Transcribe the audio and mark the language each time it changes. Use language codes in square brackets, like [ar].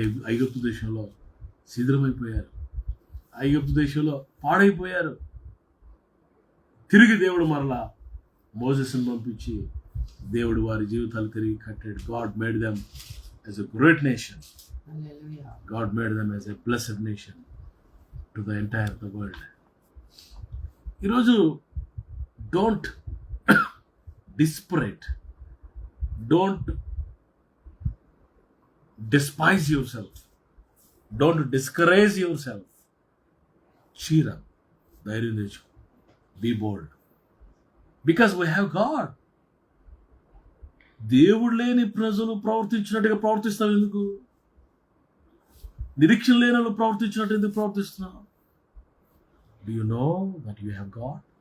[te] ఐగుప్తు దేశంలో శిథిలమైపోయారు, ఐగుప్తు దేశంలో పాడైపోయారు. తిరిగి దేవుడు మరలా మోసెస్ని పంపించి దేవుడు వారి జీవితాలు తిరిగి కట్టాడు. [en] God made them as a great nation. God made them as a blessed nation to the entire the world. ఈరోజు don't desperate, don't despise yourself, don't discourage yourself. Cheer up, [te] ధైర్యం తెచ్చుకో, [en] be bold, because we have God. [te] దేవుడు లేని ప్రజలు ప్రవర్తించినట్టుగా ప్రవర్తిస్తావు ఎందుకు? నిరీక్షణ లేని వాళ్ళు ప్రవర్తించినట్టు ఎందుకు ప్రవర్తిస్తున్నావు? [en] Do you know that you have God?